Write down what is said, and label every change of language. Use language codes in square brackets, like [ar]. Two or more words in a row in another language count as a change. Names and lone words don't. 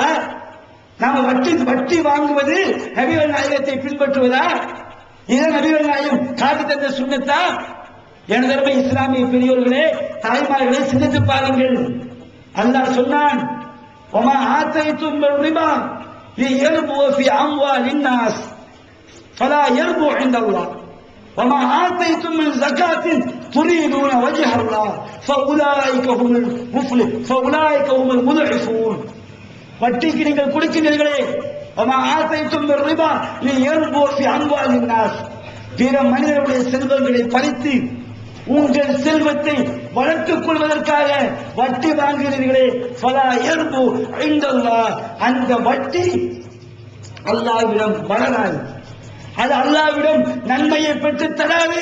[ta] நாம வட்டி வாங்குவது நபிகள் நாயகத்தை பின்பற்றுவதா? இதை நபிகள் நாயகம் காட்டி தந்த சுன்னத்தா? எனதர்மை இஸ்லாமிய பெரியோர்களே, தாய்மார்களே, சிந்தித்து பாருங்கள். அல்லாஹ் சொன்னான், [ar] وما آتيتم ربا, ليربو في أموال الناس فلا يربو عند الله وما آتيتم من زكاة تريدون وجه الله فأولئك هم المفلح فأولئك هم المضعفون. [ta] வட்டிக்கு நீங்கள் கொடுக்கிறீர்களே, [ar] وما آتيتم من ربا ليربو في أموال الناس, [ta] பிற மனிதர்களுடைய செல்வங்களை பறித்து உங்கள் செல்வத்தை வளர்த்துக் கொள்வதற்காக வட்டி வாங்குகிறீர்களே, [ar] فلا يربو عند الله, [ta] அந்த வட்டி அல்லாஹ்விடம் வளராது, அது அல்லாஹ்விடம் நன்மையை பெற்று தராது.